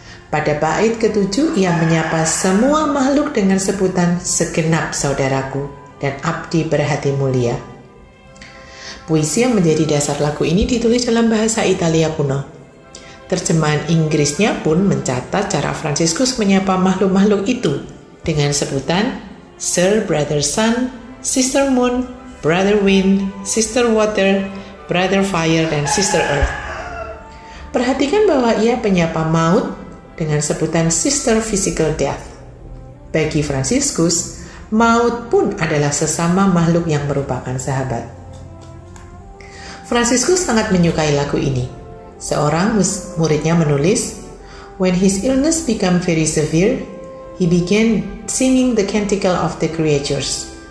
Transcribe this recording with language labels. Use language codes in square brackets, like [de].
[id] Pada bait ke-7 ia menyapa semua makhluk dengan sebutan segenap saudaraku dan abdi berhati mulia. Puisi yang menjadi dasar lagu ini ditulis dalam bahasa Italia kuno. Terjemahan Inggrisnya pun mencatat cara Fransiskus menyapa makhluk-makhluk itu dengan sebutan [en] Sir, Brother Sun, Sister Moon, brother wind, sister water, brother fire, dan sister earth. [id] Perhatikan bahwa ia penyapa maut dengan sebutan [en] sister physical death. [id] Bagi Fransiskus, maut pun adalah sesama makhluk yang merupakan sahabat. Fransiskus sangat menyukai lagu ini. Seorang muridnya menulis, [en] "When his illness became very severe, he began singing the canticle of the creatures."